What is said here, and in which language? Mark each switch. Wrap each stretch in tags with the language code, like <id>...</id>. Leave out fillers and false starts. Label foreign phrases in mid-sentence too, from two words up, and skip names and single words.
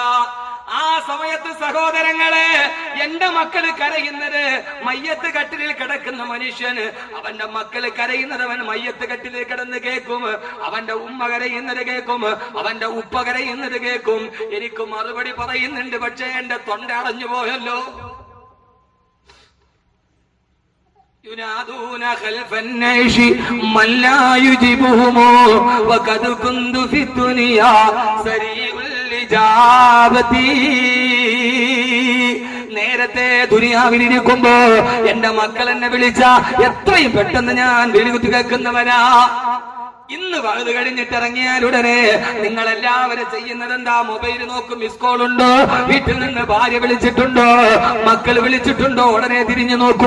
<ml>ആ സമയത്ത് സഹോദരങ്ങളെ, എന്റെ മക്കള് കരയുന്നത് മയ്യത്ത് കട്ടിലിൽ കിടക്കുന്ന മനുഷ്യന്, അവന്റെ മക്കള് കരയുന്നത് അവൻ മയ്യത്ത് കട്ടിലിൽ കിടന്ന് കേൾക്കും. അവന്റെ ഉമ്മ കരയുന്നത് കേൾക്കും, അവന്റെ ഉപ്പ കരയുന്നത് കേൾക്കും. എനിക്ക് മറുപടി പറയുന്നുണ്ട്, പക്ഷേ എന്റെ തൊണ്ട അടഞ്ഞു പോയല്ലോ.</ml> <ar>ينادون خلف النعش من لا يجيبهم وقد كنت في الدنيا سريع الإجابة.</ar> <ml>നേരത്തെ ദുനിയാവിലിരിക്കുമ്പോ എന്റെ മക്കൾ എന്നെ വിളിച്ച എത്രയും പെട്ടെന്ന് ഞാൻ വിളികുത്തി കേൾക്കുന്നവനാ. ഇന്ന് വഴുത് കഴിഞ്ഞിട്ട് ഇറങ്ങിയാൽ ഉടനെ നിങ്ങൾ എല്ലാവരും ചെയ്യുന്നത് എന്താ? മൊബൈൽ നോക്കും,</ml> <en>missed call</en> <ml>ഉണ്ടോ, വീട്ടിൽ നിന്ന് ഭാര്യ വിളിച്ചിട്ടുണ്ടോ, മക്കൾ വിളിച്ചിട്ടുണ്ടോ, ഉടനെ തിരിഞ്ഞു നോക്കും.</ml>